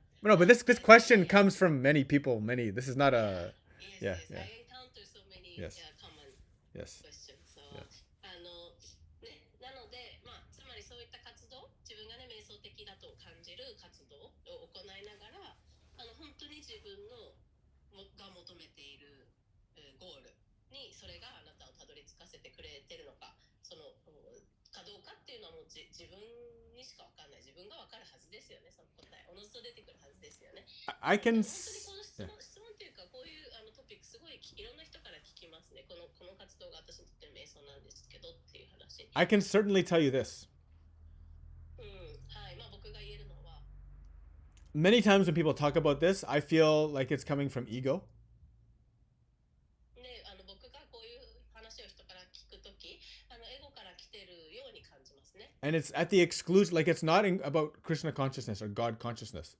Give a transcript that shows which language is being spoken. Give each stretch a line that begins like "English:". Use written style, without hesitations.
English: No, but this question comes from many people. This is not a yes, I encounter so many common yes. questions. So, Yes.
Japanese: ね、なので、つまりそういった活動、自分がね、瞑想的だと感じる活動を行いながら、本当に自分のが求めているゴールにそれがあなたをたどり着かせてくれてるのか、そのかどうかっていうのはもう自分にしか分かんない。自分が分かるはずですよね。その答え、おのずと出てくるはずですよね。
English: I can.
Japanese: 本当にこの質問というか、こういうトピックすごいいろんな人から聞きますね。この活動が私にとっての瞑想なんですけどっていう話。
English: I can certainly tell you this.
Japanese: はい、僕が言えるのは。
English: Many times when people talk about this, I feel like it's coming from ego.
Japanese: ね、僕がこういう話を人から聞くとき、エゴから来てるように感じますね。
English: And it's at the exclusion, like it's not about Krishna consciousness or God consciousness.